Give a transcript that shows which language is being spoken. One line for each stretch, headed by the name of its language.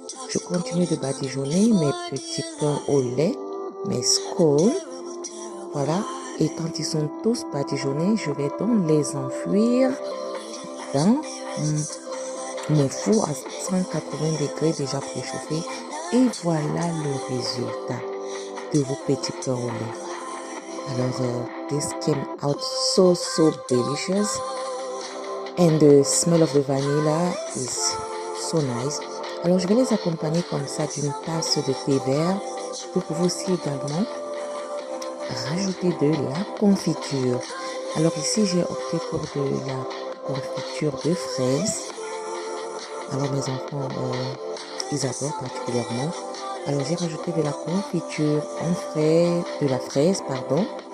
French: Je continue de badigeonner mes petits pains au lait, mes scones. Voilà. Et quand ils sont tous badigeonnés, je vais donc les enfouir dans mon four à 180 degrés déjà préchauffé. Et voilà le résultat de vos petits pains au lait.
English: Alors, this came out so delicious. And the smell of the vanilla is so nice.
French: Alors, je vais les accompagner comme ça d'une tasse de thé vert. Vous pouvez aussi également rajouter de la confiture. Alors ici, j'ai opté pour de la confiture de fraises. Alors, mes enfants, ils adorent particulièrement. Alors, j'ai rajouté de la confiture en fraise, de la fraise, pardon.